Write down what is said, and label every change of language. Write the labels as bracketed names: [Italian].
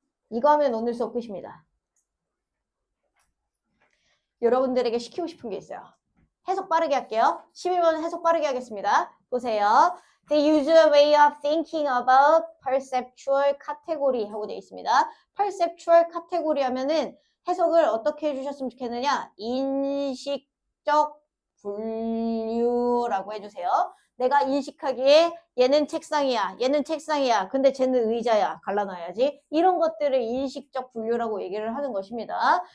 [Korean] 이거 하면 오늘 수업 끝입니다. 여러분들에게 시키고 싶은 게 있어요. 해석 빠르게 할게요. 11번 해석 빠르게 하겠습니다. 보세요. [English] The usual way of thinking about perceptual category [Korean] 하고 되어 있습니다. perceptual category 하면은 해석을 어떻게 해주셨으면 좋겠느냐? 인식적 분류라고 해주세요. 내가 인식하기에 얘는 책상이야, 얘는 책상이야, 근데 쟤는 의자야, 갈라놔야지. 이런 것들을 인식적 분류라고 얘기를 하는 것입니다.